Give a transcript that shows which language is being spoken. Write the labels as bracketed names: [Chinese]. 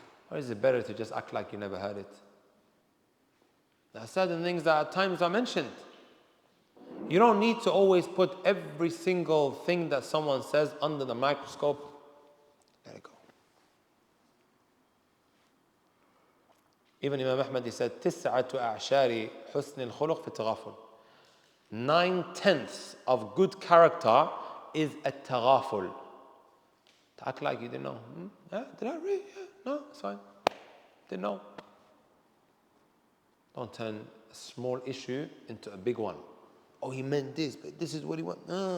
[English] Or is it better to just act like you never heard it? There are certain things that at times are mentioned. You don't need to always put every single thing that someone says under the microscope. Let it go. Even Imam Ahmad, he said, [Arabic] تسعة أعشار حسن الخلق في التغافل. [English] 9/10 of good character is التغافل. To act like you didn't know. Yeah, did I read? Yeah, no, it's fine. Didn't know. Don't turn a small issue into a big one. Oh, he meant this, but this is what he wants.